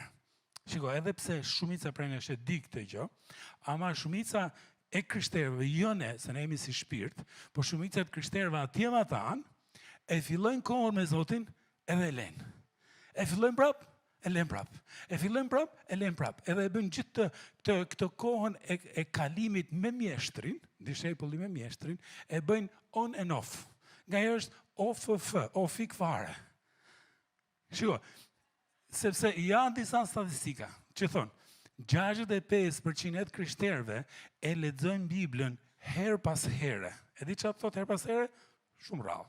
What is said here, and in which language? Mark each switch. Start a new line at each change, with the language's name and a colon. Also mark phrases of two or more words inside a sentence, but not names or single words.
Albanian: Shiko, edhe pse shumica prej nesh e di këtë gjë, ama shumica e krishterëve, jo ne, se ne jemi si shpirt, por shumica e krishterëve atje me atan, e fillojnë kohën me Zotin edhe e lënë. E fillojnë prap, e lënë prap. E fillojnë prap, e lënë prap. Edhe e bën gjithë këtë kohën e kalimit me mjeshtrin, dishepulli me mjeshtrin, e bëjnë
English: on and off.
Albanian: Nga herë është off, ofik fare. Shiko, sepse janë disa statistika që thonë 65% e krishterëve e lexojnë Biblën her pas here. E di çfarë thotë her pas here? Shumë rrallë.